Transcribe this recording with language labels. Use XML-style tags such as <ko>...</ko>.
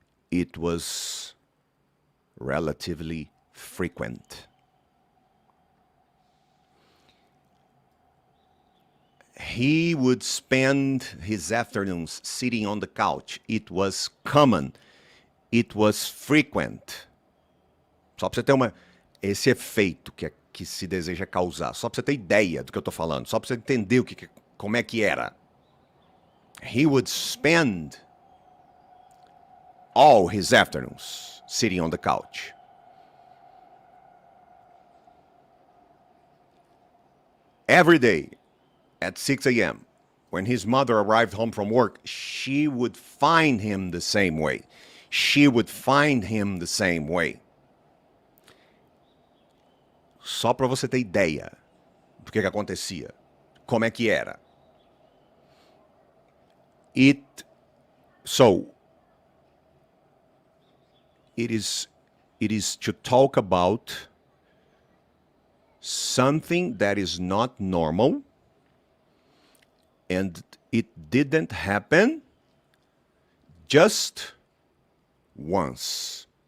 <en>It was relatively frequent. He would spend his afternoons sitting on the couch. It was common. It was frequent.</en> <pt>Só para você ter esse efeito que se deseja causar. Só para você ter ideia do que eu estou falando. Só para você entender como é que era.</pt> <en>He would spend all his afternoons sitting on the couch. Every day at 6 a.m., when his mother arrived home from work, she would find him the same way. She would find him the same way.</en> <pt>Só para você ter ideia do que acontecia. Como é que era.</pt> <en>It is to talk about something that is not normal, and it didn't happen just once.</en>